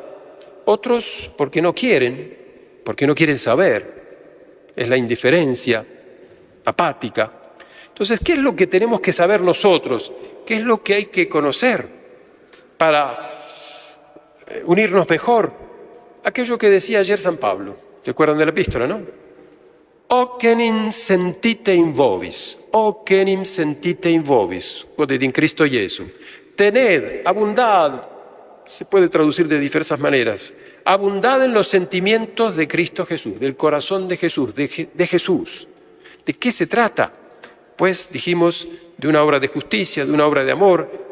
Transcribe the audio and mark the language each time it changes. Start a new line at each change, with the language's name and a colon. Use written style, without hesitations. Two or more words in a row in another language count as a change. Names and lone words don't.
Spanish: Otros porque no quieren saber. Es la indiferencia apática. Entonces, ¿qué es lo que tenemos que saber nosotros? ¿Qué es lo que hay que conocer para unirnos mejor? Aquello que decía ayer San Pablo. ¿Se acuerdan de la epístola, no?
Latin: Ocenim sentite in vobis, ocenim sentite in vobis, quod in Cristo Jesu.
Spanish: Tened, abundad, se puede traducir de diversas maneras, abundad en los sentimientos de Cristo Jesús, del corazón de Jesús, de Jesús. ¿De qué se trata? Pues dijimos, de una obra de justicia, de una obra de amor.